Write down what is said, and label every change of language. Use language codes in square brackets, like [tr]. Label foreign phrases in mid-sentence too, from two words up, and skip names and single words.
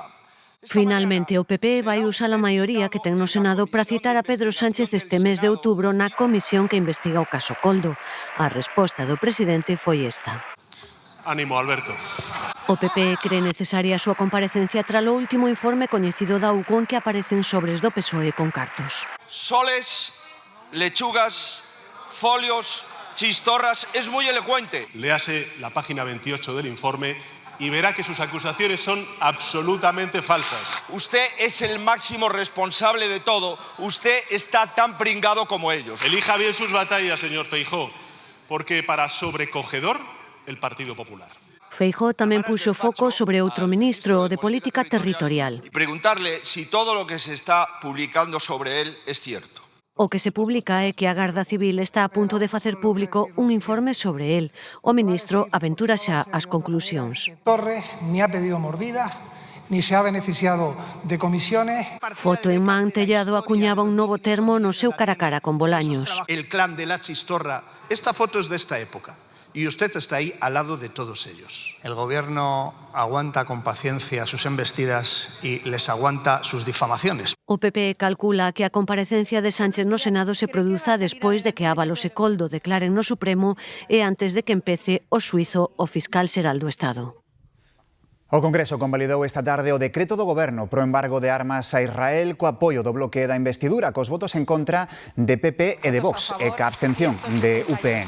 [gl] Finalmente, o PP vai usar a maioría que ten no Senado para citar a Pedro Sánchez este mes de outubro na comisión que investiga o caso Coldo. A resposta do presidente foi esta. [es] Ánimo, Alberto. [gl] O PP cree necesaria a súa comparecencia tras o último informe coñecido da UCO en que aparecen sobres do PSOE con cartos. [es] Soles, lechugas, folios, chistorras, es muy elocuente. Léase la página 28 del informe y verá que sus acusaciones son absolutamente falsas. Usted es el máximo responsable de todo. Usted está tan pringado como ellos. Elija bien sus batallas, señor Feijóo, porque para sobrecogedor, el Partido Popular. [gl] Feijóo tamén puxo foco sobre outro ministro, o de Política Territorial. [es] Y preguntarle si todo lo que se está publicando sobre él es cierto. [gl] O que se publica é que a Garda Civil está a punto de facer público un informe sobre el. O ministro aventura xa as conclusións. [es] Torres ni ha pedido mordidas, ni se ha beneficiado de comisiones. [gl] Foto en man, Tellado acuñaba un novo termo no seu cara a cara con Bolaños. [es] El clan de la Chistorra. Esta foto es de esta época. Y usted está ahí al lado de todos ellos. El gobierno aguanta con paciencia sus embestidas y les aguanta sus difamaciones. [gl] O PP calcula que a comparecencia de Sánchez no Senado se produza despois de que Ábalos e Coldo declaren no Supremo e antes de que empece o xuízo o fiscal xeral do Estado. O Congreso convalidou esta tarde o decreto do Goberno pro embargo de armas a Israel co apoio do bloque da investidura, cos votos en contra de PP e de Vox e ca abstención de UPN.